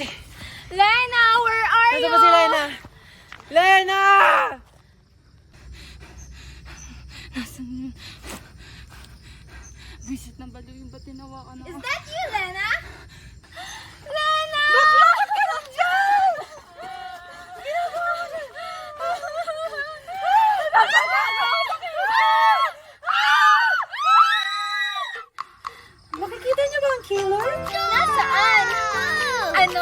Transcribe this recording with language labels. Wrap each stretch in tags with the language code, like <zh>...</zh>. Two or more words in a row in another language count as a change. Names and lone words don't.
<en>Lena, where are</en> <tl>Nasa</tl> <en>you?</en> <tl>ba si Lena? Lena! Visit ng balo yung ba't tinawakan ako?</tl> <en>Is that you, Lena? Lena!</en> <tl>Bakit ka nandiyan? Ginagawa mo na! Makikita niyo ba ang killer? Nasaan? Ano?</tl>